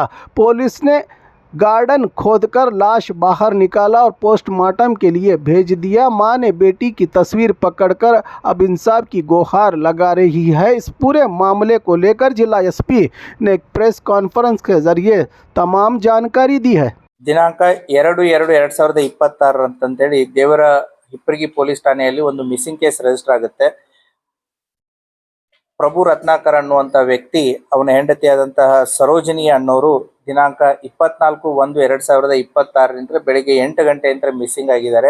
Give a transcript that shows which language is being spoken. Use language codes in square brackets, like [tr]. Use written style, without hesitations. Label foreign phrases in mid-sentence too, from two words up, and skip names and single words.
[hi] पुलिस ने गार्डन खोदकर लाश बाहर निकाला और पोस्टमार्टम के लिए भेज दिया। मां ने बेटी की तस्वीर पकड़कर अब इंसाफ की गुहार लगा रही है। इस पूरे मामले को लेकर जिला एसपी ने एक [en] press conference [hi] के जरिए तमाम जानकारी दी है। [kn] ದಿನಾಂಕ 2/2/2026 ಅಂತಂತೇಳಿ ದೇವರ ಹಿಪ್ಪರಗಿ ಪೊಲೀಸ್ ಠಾಣೆಯಲ್ಲಿ ಒಂದು [en] missing case register [kn] ಆಗುತ್ತೆ. ಪ್ರಭು ರತ್ನಾಕರ್ ಅನ್ನುವಂತ ವ್ಯಕ್ತಿ, ಅವನ ಹೆಂಡತಿಯಾದಂತಹ ಸರೋಜಿನಿ ಅನ್ನೋರು ದಿನಾಂಕ 24/1/2026 ಬೆಳಿಗ್ಗೆ 8 ಗಂಟೆಯಿಂದ ಮಿಸ್ಸಿಂಗ್ ಆಗಿದ್ದಾರೆ.